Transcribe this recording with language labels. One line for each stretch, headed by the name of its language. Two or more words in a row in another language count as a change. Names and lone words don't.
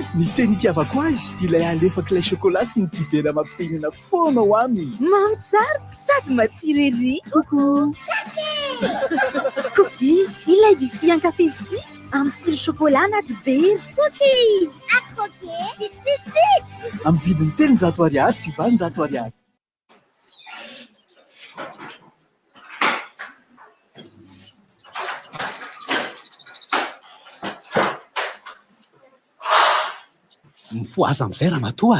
Malagasy: Ny teny itiavako azy ilay alefaka ilay chocolat sy ny dibera mampihenana foana ho aminy. Mamy tsara sady matsiro ery. Cookies, ilay biscuit ankafizitsika amin'ny tsiro chocolat na dibera.
French: Cookies, à croquer, vite, vite, vite.
Malagasy: Amin'ny vidiny 800 ariary sy 20 ariary. Mifoaza amin'izay raha matoa.